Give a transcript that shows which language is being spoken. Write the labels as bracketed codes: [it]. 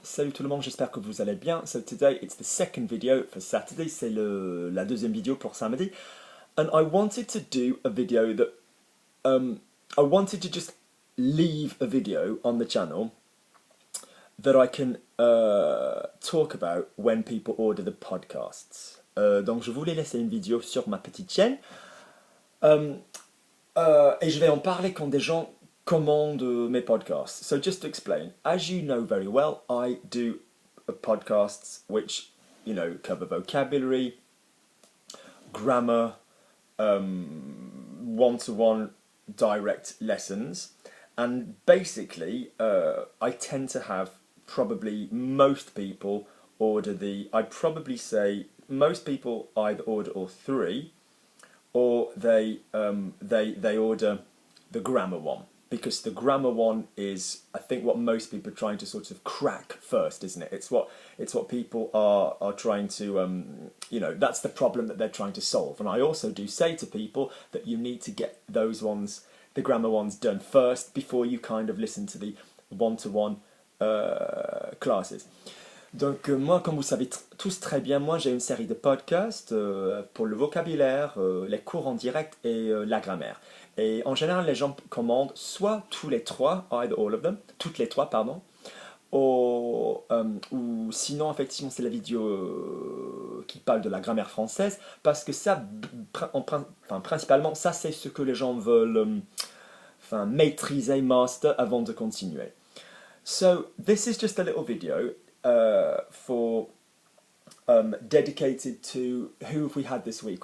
[fr] Salut tout le monde, j'espère que vous allez bien. [en] So today it's the second video for Saturday, [fr] c'est la deuxième vidéo pour samedi. [en] And I wanted to do a video that, I wanted to just leave a video on the channel that I can talk about when people order the podcasts. [fr] Donc je voulais laisser une vidéo sur ma petite chaîne. Et je vais en parler quand des gens commandent mes podcasts. [en] So just to explain, as you know very well, I do podcasts which, you know, cover vocabulary, grammar, one-to-one direct lessons, and basically I tend to have probably most people order I'd probably say most people either order all three, or they order the grammar one, because the grammar one is, I think, what most people are trying to sort of crack first, isn't it? It's what people are trying to, you know, that's the problem that they're trying to solve. And I also do say to people that you need to get those ones, the grammar ones, done first before you kind of listen to the one-to-one classes. [fr] Donc moi, comme vous savez tous très bien, moi j'ai une série de podcasts pour le vocabulaire, les cours en direct et la grammaire. Et en général, les gens commandent soit tous les trois, [en] either all of them, [fr] toutes les trois, pardon, ou sinon, effectivement, c'est la vidéo qui parle de la grammaire française, parce que ça, principalement, ça c'est ce que les gens veulent maîtriser, [en] master, [fr] avant de continuer. [en] So, this is just a little video for dedicated to, who have we had this week?